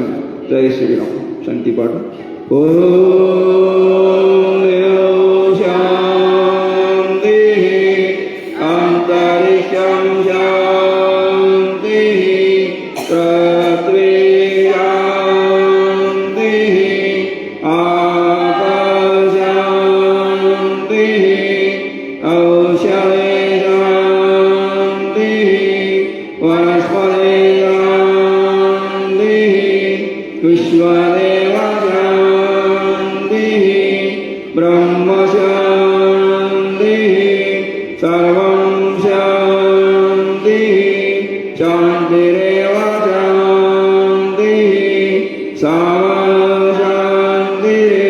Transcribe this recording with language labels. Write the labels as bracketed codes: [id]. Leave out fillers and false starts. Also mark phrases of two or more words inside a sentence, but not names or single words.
[sa] ಜೈ ಶ್ರೀರಾಮ್. ಶಾಂತಿ ಪಾಠ. ಓಂ ಶಾಂತಿ ಅಂತರಿಕ್ಷಂ ಶಾಂತಿ ಪೃಥ್ವೀ ಶಾಂತಿ ಆಕಾಶ ಶಾಂತಿ ಔಷಧಿ ಶಾಂತಿ ವನಸ್ಪತಿ ಶಾಂತಿ ವಿಶ್ವದೇವ ಶಾಂತಿ ಬ್ರಹ್ಮ ಶಾಂತಿ ಸರ್ವಂ ಶಾಂತಿ ಶಾಂತಿರೇವ ಶಾಂತಿ ಶಾಂತಿ.